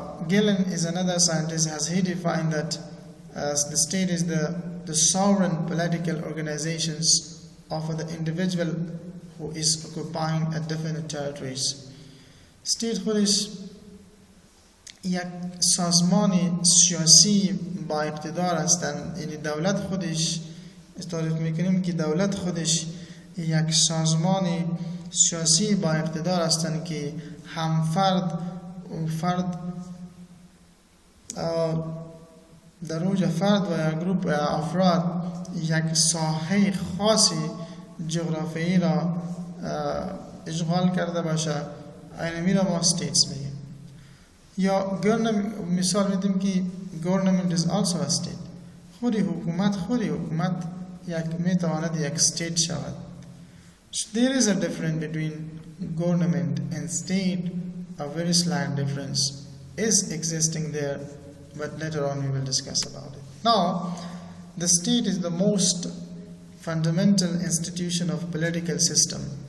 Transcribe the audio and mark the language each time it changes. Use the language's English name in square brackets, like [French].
[English] Gillen is another scientist. Has he defined that the state is the sovereign political organizations of the individual who is occupying a definite territories. [Persian] State خودش یک سازمان سیاسی با اقتدار هستند. یعنی دولت خودش تعریف میکنیم که دولت خودش یک سازمان سیاسی با اقتدار هستند که هم فرد در اوج فرد و یک گروپ افراد یک ساحه خاصی جغرافیایی را اشغال کرده باشه، اینمی را ما states میگیم. یا مثال میدیم که [English] government is also a state. [Persian] خود حکومت یک میتواند یک state شود. [English] So there is a difference between government and state. A very slight difference is existing there, but later on we will discuss about it. Now, the state is the most fundamental institution of political system.